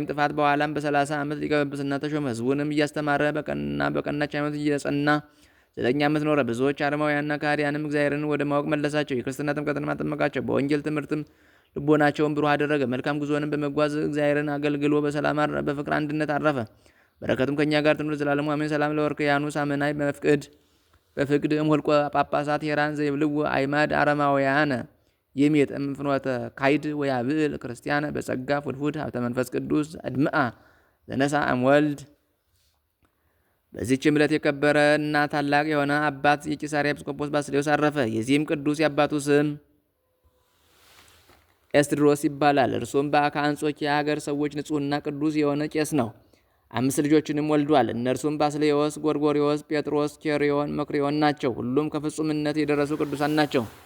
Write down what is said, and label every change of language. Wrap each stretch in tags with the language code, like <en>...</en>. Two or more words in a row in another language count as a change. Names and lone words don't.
<am>ጥፋት በኋላም በ30 ዓመት ሊቀ ጵጵስና ተሾመ። ሕዝቡንም እያስተማረ በቀናች ሃይማኖት እየጸና 9 ዓመት ኖረ። ብዙዎች አረማውያንና ከሃዲያንም እግዚአብሔርን ወደ ማወቅ መለሳቸው። የክርስትና ጥምቀትንም አጠመቃቸው። በወንጌል ትምህርትም ልቦናቸውን ብሩህ አደረገ። መልካም ጉዞንም በመጓዝ እግዚአብሔርን አገልግሎ በሰላም በፍቅር አንድነት አረፈ። በረከቱም ከእኛ ጋር ትኑር ዘላለሙ አሜን።</am> <gez>ሰላም ለወርክያኖስ አመናይ በፍቅድ እምኍልቆ ጳጳሳት ሄራን ዘይብልዎ አይማድ አረማውያነ የሚየጥም ፍኖተ ካይድ ወያብዕል ክርስቲያነ በጸጋ ፍድፉድ ሀብተ መንፈስ ቅዱስ አድምአ ዘነሳ እምወልድ።</gez> <am>በዚህችም ዕለት የከበረ እና ታላቅ የሆነ አባት የቂሳርያ ኤጲስቆጶስ ባስልዮስ አረፈ። የዚህም ቅዱስ የአባቱ ስም ኤስድሮስ ይባላል። እርሱም ከአንጾኪያ ሀገር ሰዎች ንጹሕና ቅዱስ የሆነ ቄስ ነው። 5 ልጆችንም ወልዷል። እነርሱም ባስልዮስ፣ ጎርጎሪዎስ፣ ጴጥሮስ፣ ኬሪዮን፣ መክሪዮን ናቸው። ሁሉም ከፍጹምነት የደረሱ ቅዱሳን ናቸው።</am>